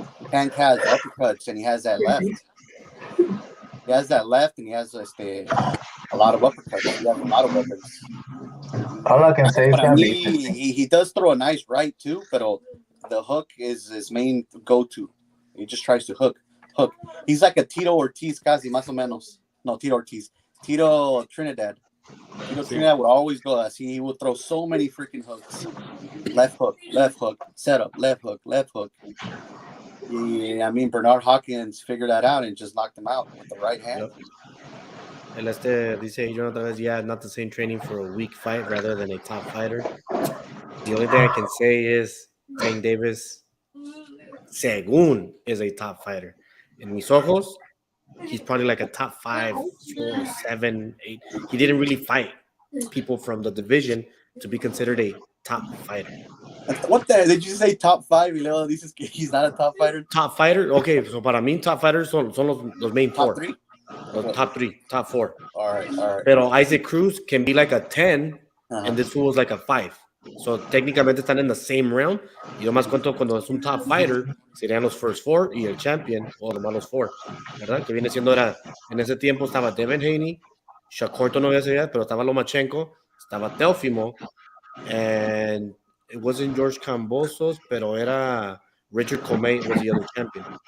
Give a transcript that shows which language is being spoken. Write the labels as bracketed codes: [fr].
[en] Tank has uppercuts and he has that left. He has that left and he has a lot of uppercuts. He has a lot of weapons. All I can say is that he does throw a nice right too, but the hook is his main go-to. He just tries to hook. He's like a Tito Ortiz, casi más o menos. No, Tito Ortiz. Tito Trinidad. Trinidad would always go. He would throw so many freaking hooks. Left hook, setup, left hook. Yeah, I mean, Bernard Hopkins figured that out and just knocked him out with the right hand. Yep. Dice Jonathan vez, yeah, not the same training for a weak fight rather than a top fighter. The only thing I can say is Tank Davis, según, is a top fighter. In mis ojos, he's probably like a top 5, 4, 7, 8. He didn't really fight people from the division to be considered a top fighter. What the? Did you say top 5? Y luego dices que he's not a top fighter? Top fighter? Okay, so para mí, top fighters son los main top 3? Los top 3, top 4. All right. Pero Isaac Cruz can be like a 10, and this fool is like a 5. So técnicamente están in the same round. [es] Y yo más cuento cuando es un top fighter, serían los first 4 y el champion, o nomás los 4, ¿verdad? Que viene siendo en ese tiempo estaba Devin Haney, Shakur no había seguido, pero estaba Lomachenko, estaba Teofimo, and it wasn't George Kambosos, pero era Richard Comey was the other champion.